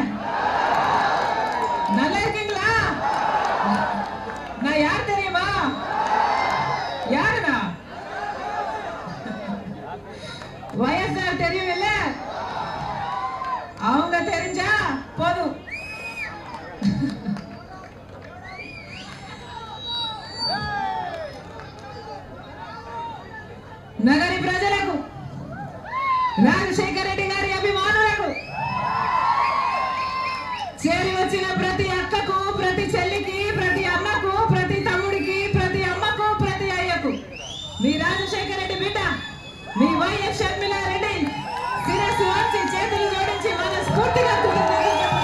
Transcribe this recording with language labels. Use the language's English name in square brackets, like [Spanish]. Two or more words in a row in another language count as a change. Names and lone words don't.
[Tamil] நல்லா இருக்கீங்களா? நான் யார் தெரியுமா? யாருனா? வயசார் தெரியும் இல்ல? அவங்க தெரிஞ்சா போதும். [Telugu] నగరి ప్రజలకు, రాజశేఖర రెడ్డి గారి అభిమానులకు, చేరి వచ్చిన ప్రతి అక్కకు, ప్రతి చెల్లికి, ప్రతి అమ్మకు, ప్రతి తమ్ముడికి, ప్రతి అమ్మకు, ప్రతి అయ్యకు మీ రాజశేఖర రెడ్డి బిడ్డ, మీ వైఎస్ షర్మిలారెడ్డి శిరస్సు వంచి చేతులు జోడించి మనస్ఫూర్తిగా చెప్పుకుంటుంది.